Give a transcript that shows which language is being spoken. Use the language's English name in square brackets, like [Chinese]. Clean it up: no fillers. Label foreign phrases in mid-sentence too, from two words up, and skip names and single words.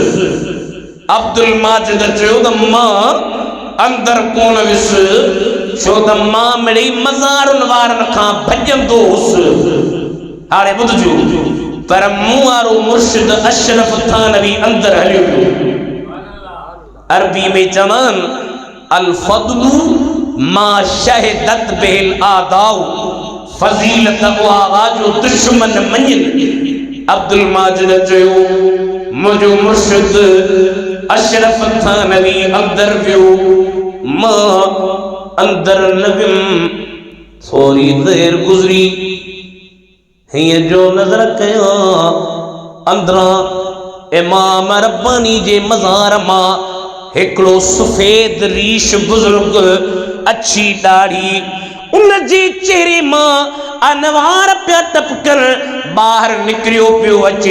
[Sindhi] अब्दुल माजिद चयो त मां अंदर कोन वियुसि छो त मां मिड़ी मज़ारुनि वारनि खां भॼंदो हुउसि। हाणे ॿुधजो, पर मूं वारो मुर्शिद अशरफ थानवी अंदरि हलियो पियो। अरबी में चवनि [Arabic] الفضل ما شهدت به الأعداء, [Sindhi] फज़ीलत उहा जो दुश्मन मञनि। अब्दुल माजिद चयो मुंहिंजो मुर्शिद अशरफ थानवी अंदरि वियो, मां अंदरि न वियुमि। थोरी देर गुज़री, हीअं जो नज़र कयो अंदरां इमाम रब्बानी जे मज़ार मां हिकिड़ो सफ़ेद रीश बुज़ुर्ग, अछी ॾाढ़ी, उन जे चेहरे मां अनवार पिया टपकनि, ॿाहिरि निकिरियो पियो अचे।